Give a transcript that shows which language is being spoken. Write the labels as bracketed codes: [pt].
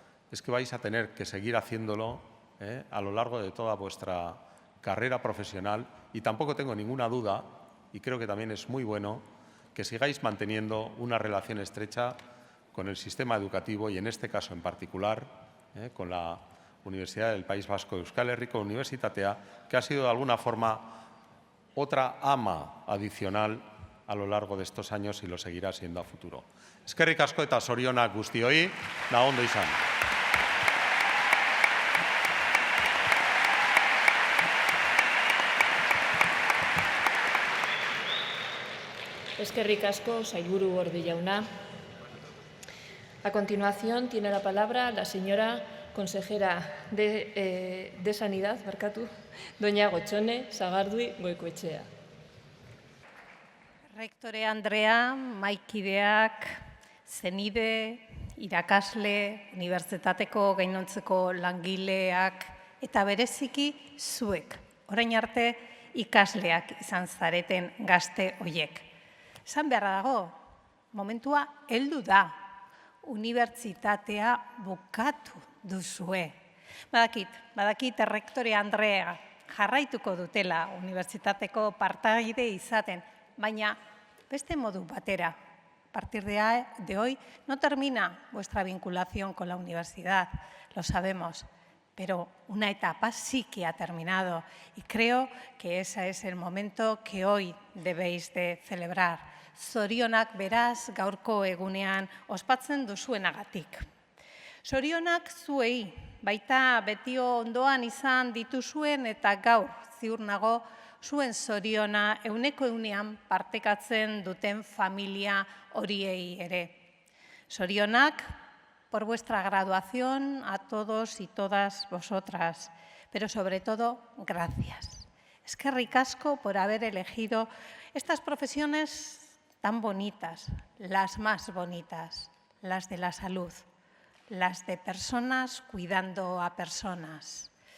[es] es que vais a tener que seguir haciéndolo a lo largo de toda vuestra carrera profesional, y tampoco tengo ninguna duda, y creo que también es muy bueno, que sigáis manteniendo una relación estrecha con el sistema educativo y, en este caso en particular, con la Universidad del País Vasco de Euskal Herriko Unibertsitatea, que ha sido de alguna forma otra ama adicional a lo largo de estos años y lo seguirá siendo a futuro. [eu] Eskerrik asko eta zorionak guztioi, na ondo izan. Eskerrik asko, sailburu Gorde jauna. [es] A continuación tiene la palabra la señora consejera de Sanidad, doña Gotzone Sagardui Goikoetxea. [eu] Rektore Andrea, maikideak, zenide, irakasle, unibertsitateko gainontzeko langileak eta bereziki zuek, orain arte ikasleak izan zareten gazte hoiek. Esan beharra dago, momentua heldu da, unibertsitatea bukatu duzue. Badakit Rektore Andrea jarraituko dutela unibertsitateko partaide izaten, baina beste modu batera. [es] A partir de hoy no termina vuestra vinculación con la universidad, lo sabemos, pero una etapa sí que ha terminado y creo que ese es el momento que hoy debéis de celebrar. [eu] Zorionak beraz gaurko egunean ospatzen duzuenagatik. Zorionak zuei, baita betio ondoan izan dituzuen eta gaur ziur nago zuen zoriona euneko-eunean partekatzen duten familia horiei ere. Zorionak [es] por vuestra graduación a todos y todas vosotras, pero sobre todo, gracias. [eu] Eskerrik asko [es] por haber elegido estas profesiones tan bonitas, las más bonitas, las de la salud, las de personas cuidando a personas.